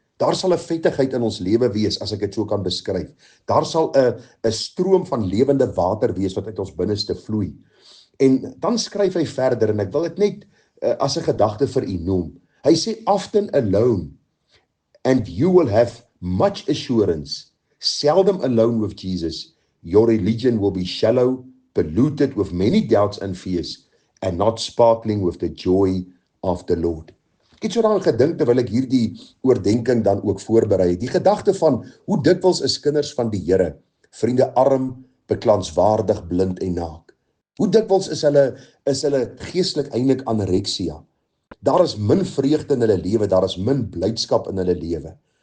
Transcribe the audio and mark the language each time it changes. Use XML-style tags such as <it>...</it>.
<af>Daar sal 'n vettigheid in ons lewe wees, as ek dit so kan beskryf. Daar sal 'n stroom van lewende water wees wat uit ons binneste vloei. En dan skryf hy verder, en ek wil dit net as 'n gedagte vir u noem. Hy sê,</af> <en>often alone, and you will have much assurance, seldom alone with Jesus, your religion will be shallow, polluted with many doubts and fears, and not sparkling with the joy of the Lord.</en> <af>Ek het so daaraan gedink terwyl ek hierdie oordenking dan ook voorberei. Die gedagte van hoe dikwels is kinders van die Here, vriende, arm, beklanswaardig, blind en naak. Hoe dikwels is hulle geestelik eintlik anoreksia. Daar is min vreugde in hulle lewe, daar is min blydskap in hulle lewe.</af>